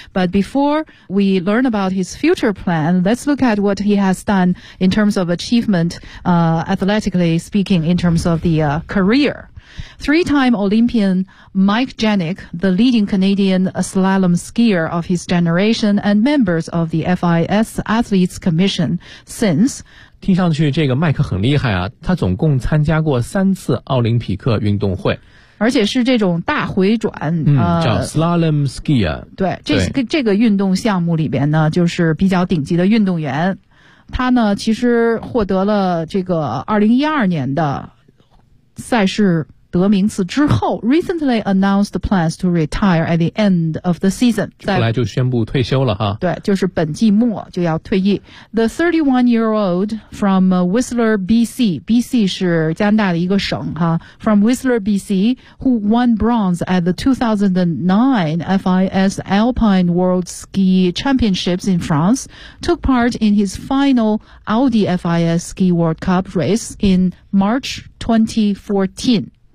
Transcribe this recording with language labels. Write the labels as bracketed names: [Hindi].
[English] But before we learn about his future plan, let's look at what he has done in terms of achievement, athletically speaking, in terms of the career. Three-time Olympian Mike Janik, the leading Canadian slalom skier of his generation and members of the FIS Athletes Commission since. [Chinese] 听上去这个麦克很厉害啊，他总共参加过三次奥林匹克运动会。而且是这种大回转， [English] 叫 slalom skier。 [Chinese] 对，这个运动项目里边呢，就是比较顶级的运动员。他呢，其实获得了这个2012年的赛事 [English] 德明茨之后 recently announced plans to retire at the end of the season. [Chinese] 后来就宣布退休了哈。对，就是本季末就要退役。 [English] The 31-year-old from Whistler, BC, BC [Chinese] 是加拿大的一个省哈。 [English] From Whistler, BC, who won bronze at the 2009 FIS Alpine World Ski Championships in France, took part in his final Audi FIS Ski World Cup race in March 2014.